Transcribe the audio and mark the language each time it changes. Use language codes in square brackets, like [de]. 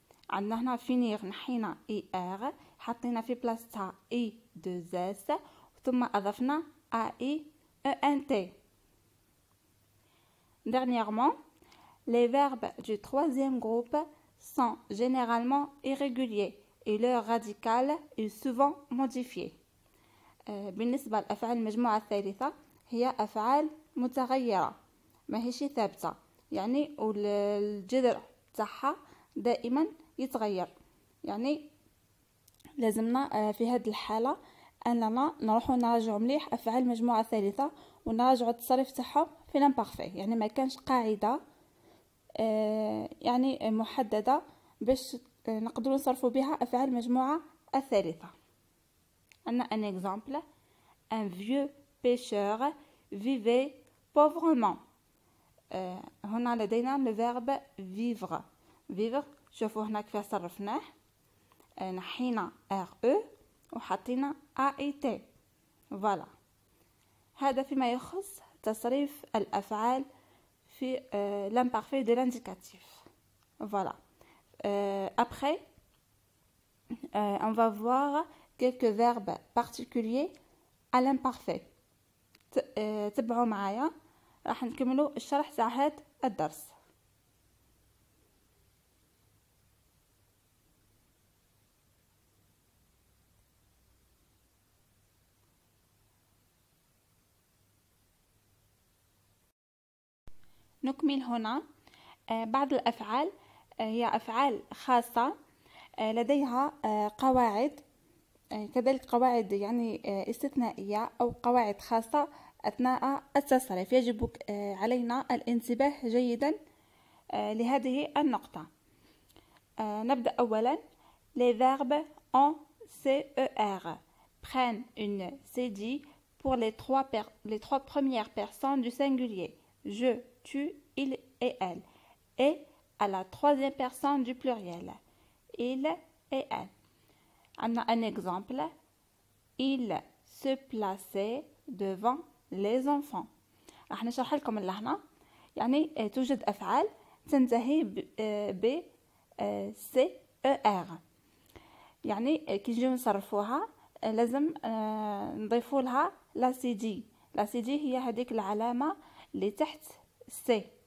[ar] عندنا هنا finir نحينا er حطينا في بلاصتها i2s ثم أضفنا ai e n t. [fr] Dernièrement, les verbes du troisième groupe sont généralement irréguliers et leur radical est souvent modifié. [ar] بالنسبة لأفعال المجموعة الثالثة هي أفعال متغيرة، ما هيش ثابتة، يعني والجذر تاعها دائما يتغير. يعني لازمنا في هذه الحالة اننا نروحو نراجعو مليح افعال المجموعه الثالثه ونراجعو التصريف تاعهم في لامبارفي. يعني ما كانش قاعده يعني محدده باش نقدروا نصرفوا بها افعال المجموعه الثالثه. عندنا [fr] ان اكزامبل: un vieux pêcheur vivait pauvrement. [ar] هنا لدينا [fr] le verbe vivre. [ar] vivre شوفوا هنا كيف صرفناه، نحينا RE وحطينا AIT. فوالا، هذا فيما يخص تصريف الأفعال في l'imparfait de l'indicatif. [fr] Voilà. Après, on va voir quelques verbes particuliers à l'imparfait. [ar] تبعوا معايا، راح نكملوا الشرح تاع هذا الدرس. نكمل هنا بعض الأفعال، هي أفعال خاصة لديها قواعد، كذلك قواعد يعني استثنائية أو قواعد خاصة أثناء التصريف. يجب علينا الانتباه جيدا لهذه النقطة. نبدأ أولا. [fr] Les verbes en CER prennent une CD pour les trois premières personnes du singulier: je, tu, il et elle, et à la troisième personne du pluriel: il et elle. On a un exemple: il se plaçait devant les enfants. [ar] راح نشرح لكم اللهنا. يعني توجد أفعال تنتهي ب CER، يعني كي نجيو نصرفوها لازم نضيفوا لها لا سي دي. لا سي دي هي هذيك العلامة اللي تحت سي.